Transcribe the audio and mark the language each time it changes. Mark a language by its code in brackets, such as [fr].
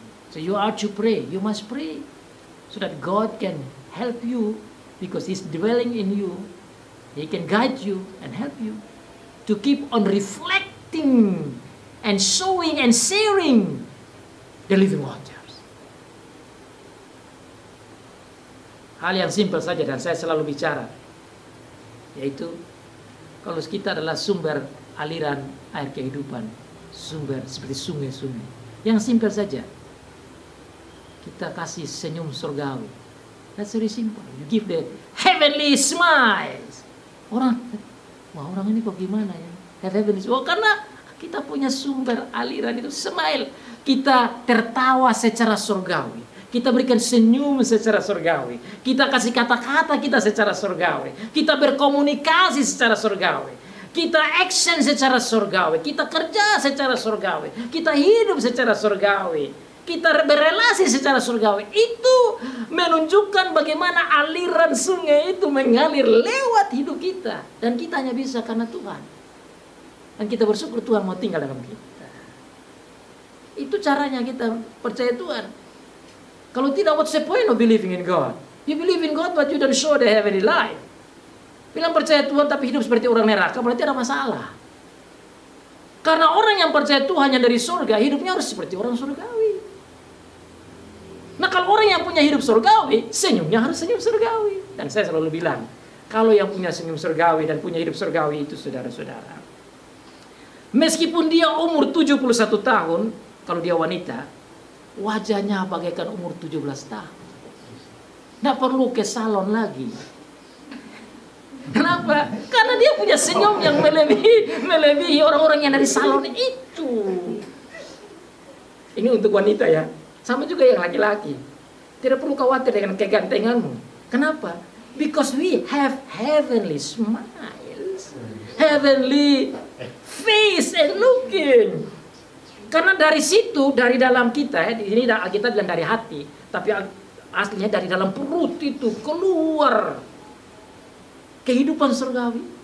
[en] So you are to pray. You must pray so that God can help you, because He's dwelling in you. He can guide you and help you to keep on reflecting and showing and sharing the living waters. [id] Hal yang simpel saja dan saya selalu bicara, yaitu kalau kita adalah sumber aliran air kehidupan, sumber seperti sungai-sungai, yang simpel saja. Kita kasih senyum surgawi. [en] That's very simple. You give the heavenly smiles. [id] Orang, wah orang ini kok gimana ya? [en] Have heavenly smiles. [id] Oh, karena kita punya sumber aliran itu smile. Kita tertawa secara surgawi. Kita berikan senyum secara surgawi. Kita kasih kata-kata kita secara surgawi. Kita berkomunikasi secara surgawi. Kita action secara surgawi. Kita kerja secara surgawi. Kita hidup secara surgawi. Kita berelasi secara surgawi. Itu menunjukkan bagaimana aliran sungai itu mengalir lewat hidup kita. Dan kita hanya bisa karena Tuhan. Dan kita bersyukur Tuhan mau tinggal dalam kita. Itu caranya kita percaya Tuhan. Kalau tidak, [en] what's the point of believing in God? You believe in God but you don't show the heavenly life. [id] Bilang percaya Tuhan tapi hidup seperti orang neraka, berarti ada masalah. Karena orang yang percaya Tuhan yang dari surga, hidupnya harus seperti orang surgawi. Nah kalau orang yang punya hidup surgawi, senyumnya harus senyum surgawi. Dan saya selalu bilang, kalau yang punya senyum surgawi dan punya hidup surgawi itu saudara-saudara, meskipun dia umur 71 tahun, kalau dia wanita, wajahnya bagaikan umur 17 tahun. Nggak perlu ke salon lagi. Kenapa? Karena dia punya senyum yang melebihi orang-orang yang dari salon itu. Ini untuk wanita ya. Sama juga yang laki-laki. Tidak perlu khawatir dengan kegantenganmu. Kenapa? [en] Because we have heavenly smiles, heavenly face and looking. [id] Karena dari situ, dari dalam kita, ini kita bilang dari hati, tapi aslinya dari dalam perut itu keluar kehidupan surgawi.